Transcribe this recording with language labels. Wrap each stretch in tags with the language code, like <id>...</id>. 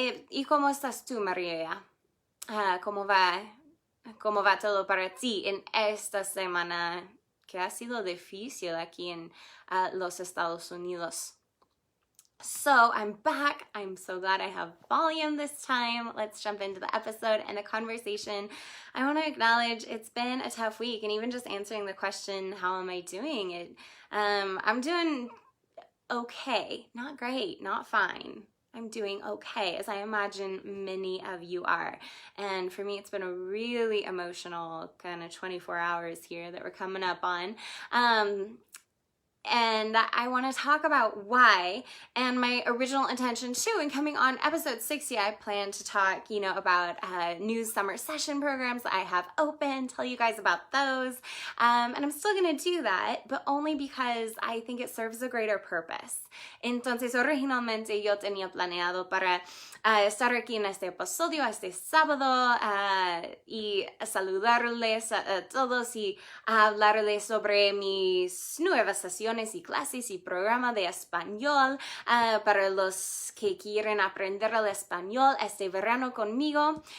<es>¿Y cómo estás tú, María? ¿Cómo va todo para ti en esta semana que ha sido difícil aquí en los Estados Unidos?</es> <en>So I'm back. I'm so glad I have volume this time. Let's jump into the episode and the conversation. I want to acknowledge it's been a tough week, and even just answering the question, how am I doing? I'm doing okay. Not great, not fine. I'm doing okay, as I imagine many of you are. And for me, it's been a really emotional kind of 24 hours here that we're coming up on. And I want to talk about why. And my original intention too, in coming on episode 60, I plan to talk, about new summer session programs that I have open, tell you guys about those. And I'm still going to do that, but only because I think it serves a greater purpose.</en> <es>Entonces, originalmente yo tenía planeado para estar aquí en este episodio, este sábado, y saludarles a todos y hablarles sobre mis nuevas sesiones y clases y programa de español para los que quieren aprender el español este verano conmigo.</es>